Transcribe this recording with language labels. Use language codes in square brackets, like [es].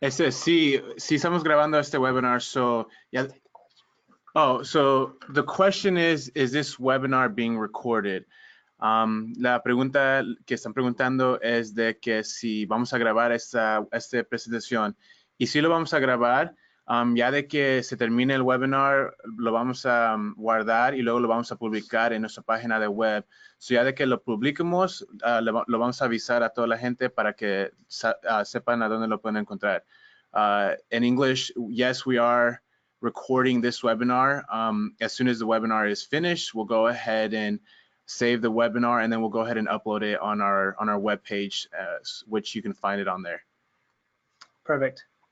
[es] Sí, estamos grabando este webinar, [en] so yeah. Oh, so the question is this webinar being recorded? [es] La pregunta que están preguntando es de que si vamos a grabar esta presentación. Y si lo vamos a grabar, ya de que se termine el webinar, lo vamos a guardar y luego lo vamos a publicar en nuestra página de web. So ya de que lo publiquemos, lo vamos a avisar a toda la gente para que sepan a dónde lo pueden encontrar. [en] In English, yes, we are recording this webinar. As soon as the webinar is finished, we'll go ahead and save the webinar, and then we'll go ahead and upload it on our web page, which you can find it on there. Perfect.